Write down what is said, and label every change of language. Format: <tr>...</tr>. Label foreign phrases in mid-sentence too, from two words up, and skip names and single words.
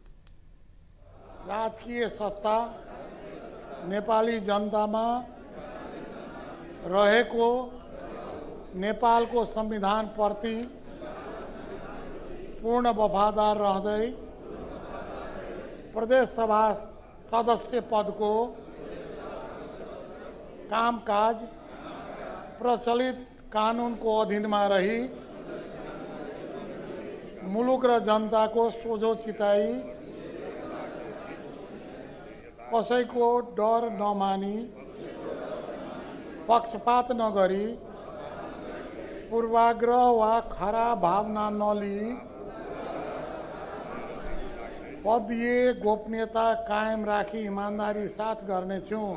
<ne>राजकीय सत्ता नेपाली जनतामा रहेको नेपालको संविधान प्रति पूर्ण वफादार रहँदै प्रदेश सभा सदस्य पद को कामकाज प्रचलित कानून को अधीन में रही मुलुक र जनता को सोझो चिताई कसैको डर नमानी पक्षपात नगरी पूर्वाग्रह वा खराब भावना नलिई पदीय गोपनीयता कायम राखी इमान्दारी साथ गर्नेछु।</ne>